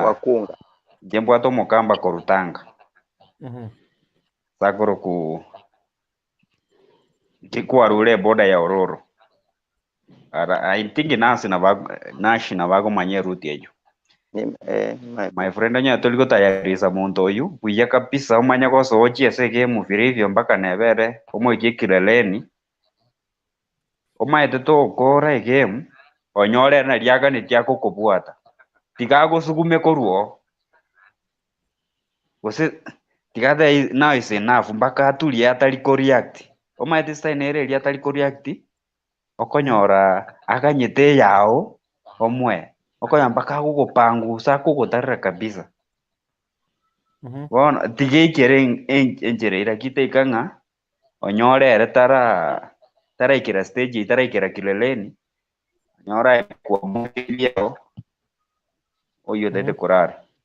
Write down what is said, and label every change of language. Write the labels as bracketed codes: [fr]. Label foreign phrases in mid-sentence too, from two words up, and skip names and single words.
[guz] wakunga jembwate omokamba korutanga sakoro kikwarure boda ya Ororo [en] I think [guz] nashi na bagomanye route eyo [en] my friend [guz] onya toliko tayarisa muntu oyu buya kabisa omanya goso ochiese game virivyo mpaka nebere omoikie kileleni omaete tokora egame onyore na riaga netiakokobwata tigagosugume koruo gose tigathe [en] now is enough [guz] mpaka atulie atari react omaete stainere ria atari react okonyora aganyete yao omwe okonya mpaka gugupangusa kugutarira kabisa bona tigeikere enjere irakite ikang'a onyorere taraikira stage taraikira kileleni onyora kwa mwirio oyo dede kurara